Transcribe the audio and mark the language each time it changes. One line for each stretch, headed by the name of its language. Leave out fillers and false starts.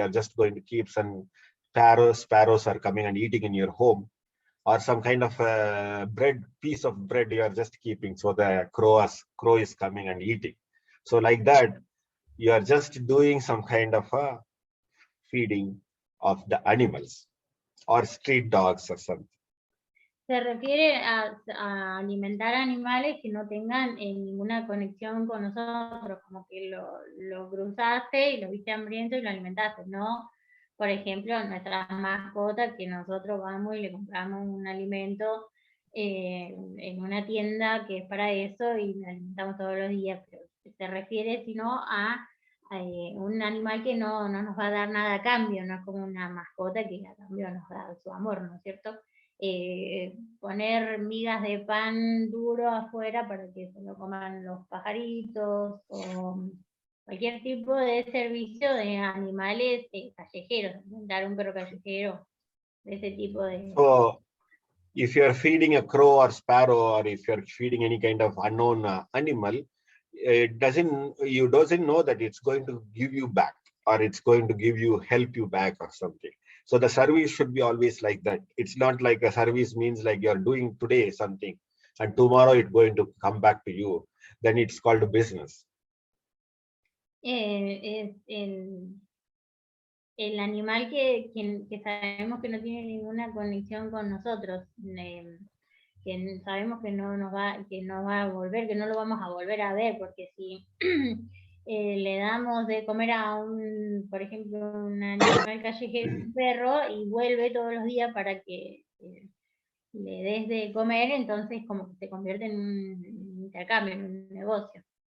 English: You are just going to keep some sparrows are coming and eating in your home, or some kind of piece of bread you are just keeping. So the crow is coming and eating. So like that, you are just doing some kind of feeding of the animals or street dogs or something.
Spanish: Se refiere a alimentar animales que no tengan ninguna conexión con nosotros, como que lo cruzaste y lo viste hambriento y lo alimentaste, ¿no? Por ejemplo, nuestras mascotas, que nosotros vamos y le compramos un alimento en una tienda que es para eso y lo alimentamos todos los días, pero se refiere sino a un animal que no nos va a dar nada a cambio, no es como una mascota que a cambio nos da su amor, ¿no es cierto? Poner migas de pan duro afuera para que se lo coman los pajaritos o cualquier tipo de servicio de animales callejeros, dar un perro callejero, de ese tipo de...
English: If you're feeding a crow or sparrow, or if you're feeding any kind of unknown animal, it doesn't know that it's going to give you back, or it's going to help you back or something. So the service should be always like that. It's not like a service means like you're doing today something and tomorrow it's going to come back to you. Then it's called a business.
Spanish: Es el animal que sabemos que no tiene ninguna conexión con nosotros, que sabemos que no va a volver, que no lo vamos a volver a ver, porque si le damos de comer a por ejemplo, un animal callejero, un perro, y vuelve todos los días para que le des de comer, entonces como que se convierte en un intercambio, en un negocio.